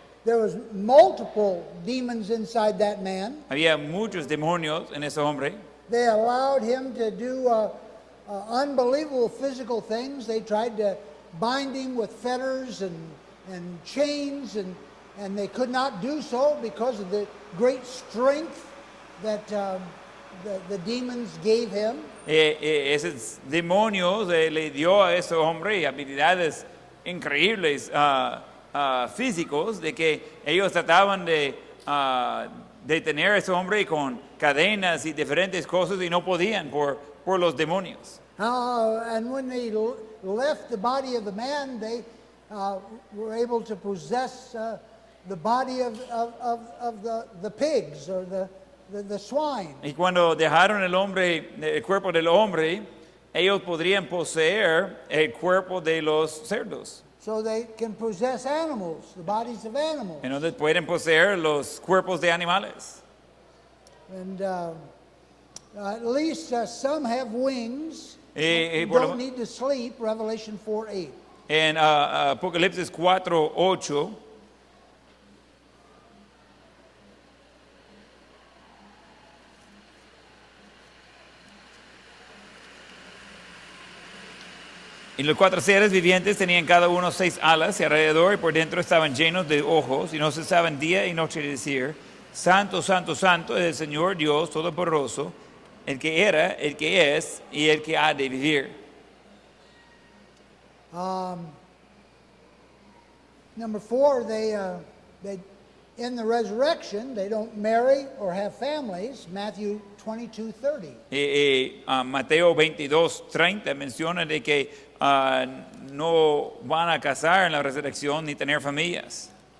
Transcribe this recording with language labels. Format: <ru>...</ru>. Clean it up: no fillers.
<en>There was multiple demons inside that man.</en> <es>Había muchos demonios en ese hombre.</es> <en>They allowed him to do unbelievable physical things. They tried to bind him with fetters and chains, and they could not do so because of the great strength that the demons gave him.</en> <es>Esos demonios le dio a ese hombre habilidades increíbles físicos de que ellos trataban de detener a ese hombre con cadenas y diferentes cosas y no podían por los demonios.</es> <en>And when they left the body of the man, they were able to possess the body of the pigs or the swine.</en> <es>Y cuando dejaron el cuerpo del hombre, ellos podrían poseer el cuerpo de los cerdos.</es> <en>So they can possess animals, the bodies of animals.</en> <es>Entonces pueden poseer los cuerpos de animales.</es> <en>And at least some have wings.</en> <es>Y</es> <en>Don't need to sleep, Revelation 4:8.</en> <es>En Apocalipsis 4:8, y los 4 seres vivientes tenían cada uno 6 alas y alrededor y por dentro estaban llenos de ojos y no cesaban día y noche de decir: Santo, Santo, Santo es el Señor Dios Todopoderoso, el que era, el que es y el que ha de vivir.</es> <en>Number 4, they in the resurrection they don't marry or have families. Matthew 22:30.</en> <es>Mateo 22:30 menciona de que no van a casar en la resurrección ni tener familias.</es>